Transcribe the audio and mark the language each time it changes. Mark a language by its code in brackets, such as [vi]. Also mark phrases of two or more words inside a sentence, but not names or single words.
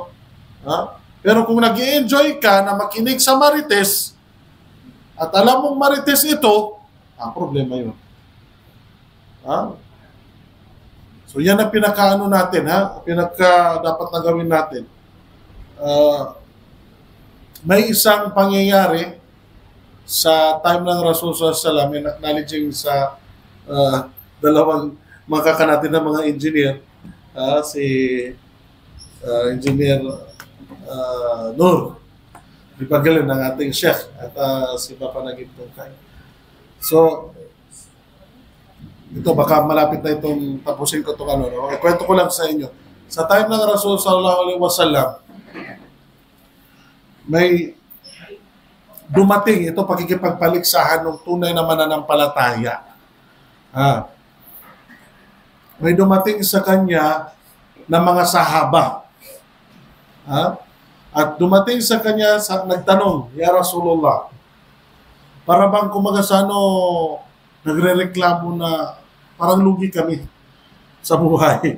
[tl] Pero kung nag-i-enjoy ka na makinig sa Marites, at alam mong Marites ito, problema yun. So yan ang pinaka-ano natin, pinaka dapat na gawin natin. May isang pangyayari sa time ng Rasul [ar] صلى الله عليه وسلم, [tl] acknowledging sa dalawang makaka natin ng mga engineer, si Engineer Nur, ipagalan ng ating Sheikh at si Papa Nagib Tungkay. So, ito baka malapit na itong tapusin ko itong ano. Ikwento ko lang sa inyo. Sa time ng Rasul [ar] صلى الله عليه وسلم, [tl] may dumating ito pakikipagpaligsahan ng tunay na mananampalataya. May dumating sa kanya na mga sahaba. At dumating sa kanya, nagtanong, [ar] يا رسول الله, [tl] para bang nagre-reklamo na parang lugi kami sa buhay.